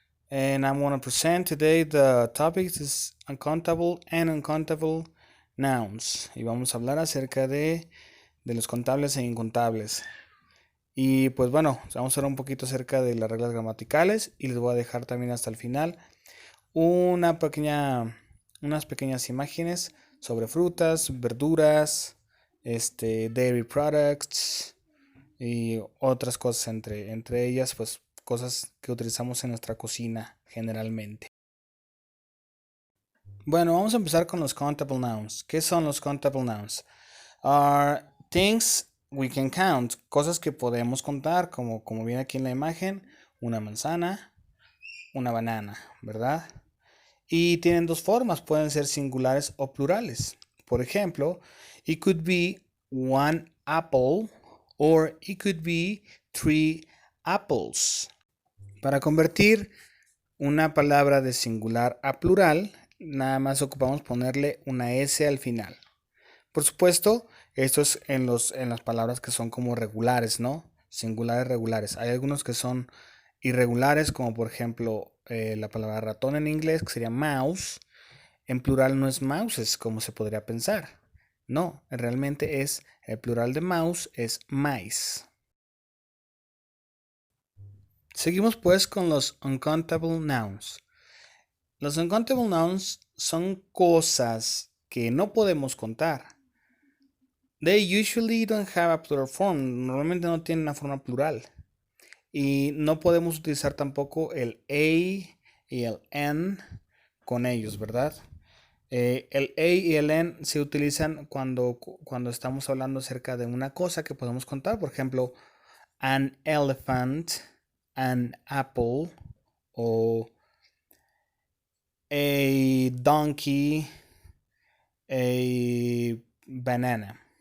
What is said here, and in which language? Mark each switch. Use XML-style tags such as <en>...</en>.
<en>And I'm going to present today the topic is uncountable and uncountable nouns.</en> <es>Y vamos a hablar acerca de los contables e incontables. Y pues bueno, vamos a hablar un poquito acerca de las reglas gramaticales y les voy a dejar también hasta el final unas pequeñas imágenes sobre frutas, verduras, dairy products y otras cosas entre ellas, pues cosas que utilizamos en nuestra cocina generalmente. Bueno, vamos a empezar con los countable nouns. ¿Qué son los countable nouns?</es> <en>Are things we can count,</en> <es>cosas que podemos contar, como viene aquí en la imagen, una manzana, una banana, ¿verdad? Y tienen dos formas, pueden ser singulares o plurales. Por ejemplo,</es> <en>it could be one apple or it could be three apples.</en> <es>Para convertir una palabra de singular a plural, nada más ocupamos ponerle una S al final. Por supuesto, esto es en las palabras que son como regulares, ¿no? Singulares regulares. Hay algunos que son irregulares, como por ejemplo la palabra ratón en inglés, que sería mouse. En plural no es mouses, como se podría pensar. No, realmente el plural de mouse es mice. Seguimos pues con los uncountable nouns. Los uncountable nouns son cosas que no podemos contar.</es> <en>They usually don't have a plural form.</en> <es>Normalmente no tienen una forma plural. Y no podemos utilizar tampoco el a y el n con ellos, ¿verdad? El a y el n se utilizan cuando estamos hablando acerca de una cosa que podemos contar. Por ejemplo, an elephant, an apple o a donkey, a banana.</es>